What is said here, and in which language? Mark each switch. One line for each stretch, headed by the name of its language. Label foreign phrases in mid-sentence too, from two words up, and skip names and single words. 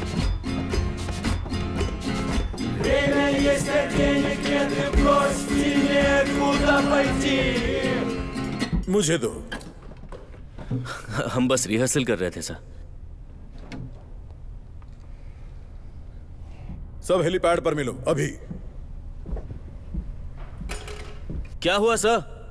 Russian: Время есть, а денег нет, и в гости некуда पलटी।
Hindi: मुझे दो। हम बस रिहर्सल कर रहे थे सर। सब हेलीपैड पर मिलो अभी। क्या हुआ सर?